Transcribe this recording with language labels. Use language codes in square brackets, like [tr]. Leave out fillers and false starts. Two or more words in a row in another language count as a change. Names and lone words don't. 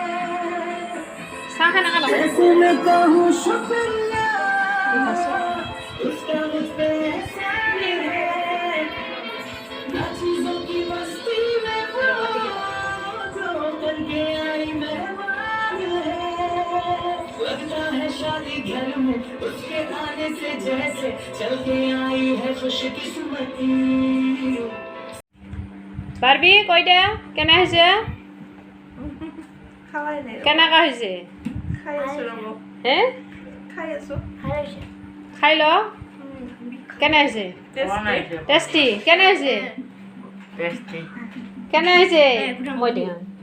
[hi] कैसे मैं कहूँ शुक्रिया उसका मुझ पे एहसान है, ना चीजों की बस्ती में वो जो बन के आई मेहमान है। लगता है शादी घर में उसके आने से जैसे चल के आई है खुशकिस्मती। [as] বাৰবি কৈ দে কেনে হৈছে, কেনেকা হৈছে? হে খাই ল, কেনে হৈছে? টেষ্টি কেনে হৈছে? কেনে হৈছে? মই দিওঁ